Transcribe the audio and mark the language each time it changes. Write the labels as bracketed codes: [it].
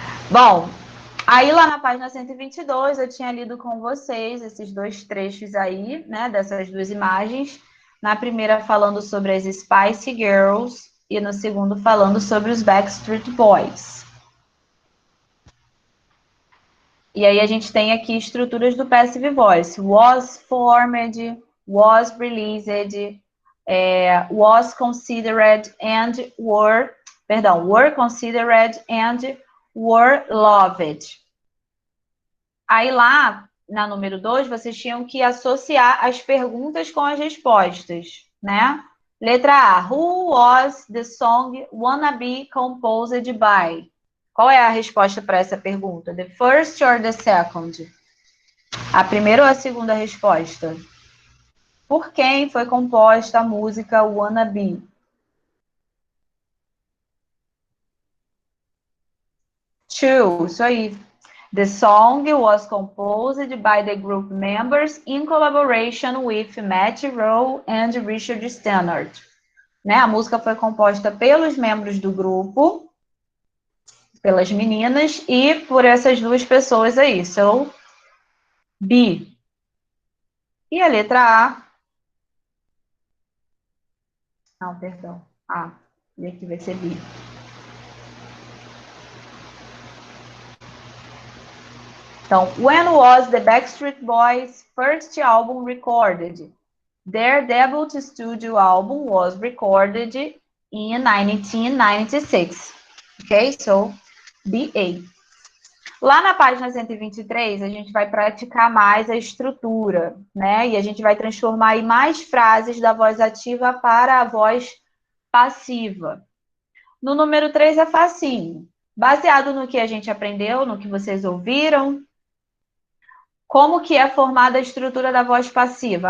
[pt] Bom, aí lá na página 122 eu tinha lido com vocês esses dois trechos aí, né, dessas duas imagens. Na primeira falando sobre as Spice Girls e no segundo falando sobre os Backstreet Boys. E aí a gente tem aqui estruturas do passive voice. [en] Was formed, was released, was considered and were considered and were loved. [pt] Aí lá, na número 2, vocês tinham que associar as perguntas com as respostas, né? Letra A. [en] Who was the song Wanna Be composed by? [pt] Qual é a resposta para essa pergunta? [en] The first or the second? [pt] A primeira ou a segunda resposta? Por quem foi composta a música Wanna Be? Two, isso aí. [en] The song was composed by the group members in collaboration with Matt Rowe and Richard Stannard. [pt] Né? A música foi composta pelos membros do grupo, pelas meninas e por essas duas pessoas aí. [en] So, [pt] B. E a letra A? Não, perdão. A. E aqui vai ser B. [en] Então, when was the Backstreet Boys' first album recorded? Their debut studio album was recorded in 1996. Ok? So, BA. [pt] Lá na página 123, a gente vai praticar mais a estrutura, né? E a gente vai transformar aí mais frases da voz ativa para a voz passiva. No número 3 é facinho. Baseado no que a gente aprendeu, no que vocês ouviram, como que é formada a estrutura da voz passiva?